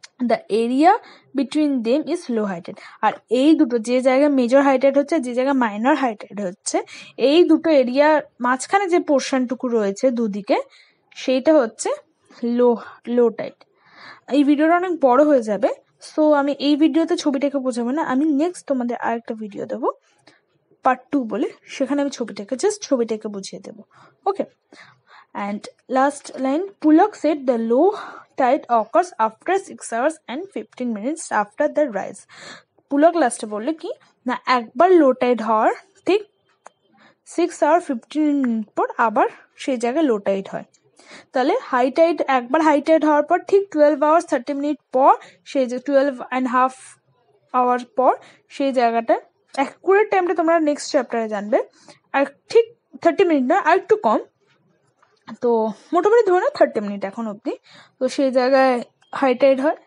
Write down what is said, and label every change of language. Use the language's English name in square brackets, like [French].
[English] The area between them is low high tide. [Bangla] আর এই দুটো, যে জায়গায় মেজর হাই টাইড হচ্ছে, যে জায়গায় মাইনর হাই টাইড হচ্ছে, এই দুটো এরিয়ার মাঝখানে যে পোর্শনটুকু রয়েছে দুদিকে, সেইটা হচ্ছে লো টাইড। এই ভিডিওটা অনেক বড় হয়ে যাবে, সো আমি এই ভিডিওতে ছবিটাকে বোঝাবো না, আমি নেক্সট তোমাদের আরেকটা ভিডিও দেবো পার্ট 2 বলে, সেখানে আমি ছবিটাকে বুঝিয়ে দেবো। [English] Okay, and last line, Pulak said the low tide occurs after 6 hours and 15 minutes after the rise. [Bangla] Pulak লাস্টে বললো কি না, একবার লো টাইড হওয়ার ঠিক 6 hour 15 মিনিট পর আবার সেই জায়গায় লো টাইড হয়। তাহলে হাই টাইড, একবার হাই টাইড হওয়ার পর ঠিক 12 hours 30 মিনিট পর, সেই যে 12.5 hours পর সেই জায়গাটা, অ্যাকুরেট টাইমটা তোমরা নেক্সট চ্যাপ্টারে জানবে, আর ঠিক 30 মিনিট নয়, আর একটু কম, তো মোটামুটি ধরে না 30 মিনিট এখন অবধি, তো সেই জায়গায় হাই টাইড হয়।